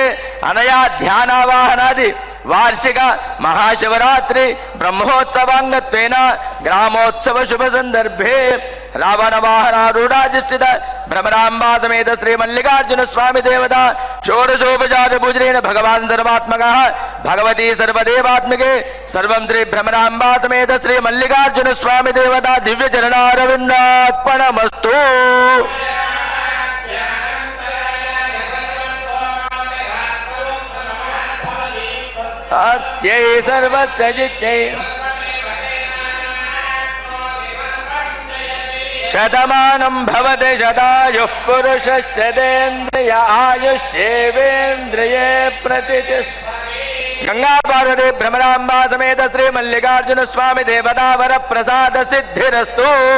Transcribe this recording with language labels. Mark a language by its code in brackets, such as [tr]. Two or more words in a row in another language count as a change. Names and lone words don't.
[sa] अनया ध्यानावाहनादि वार्षिक महाशिवरात्रि ब्रह्मोत्सवांगत्वेन ग्रामोत्सव शुभ संदर्भे रावण वाहनारूढ़ाधिष्ठित भ्रमराम्बा समेत श्री मल्लिकार्जुन स्वामी देवता षोडशोपचार पूजनेन भगवान सर्वात्मकः भगवती सर्वदेवात्मिके सर्वं श्री भ्रमराम्बा समेत श्री मल्लिकार्जुन स्वामी देवता दिव्य चरणारविन्दार्पणमस्तु. आर्त्यै सर्वस्य जित्यै శతమానం భవతి శతాయుః పురుషస్యేంద్రియ ఆయుష్యేవేంద్రియే ప్రతిష్ఠ. గంగా పార్వతి భ్రమరాంబా సమేత శ్రీ మల్లికార్జున స్వామి దేవతావర ప్రసాద సిద్ధిరస్తు.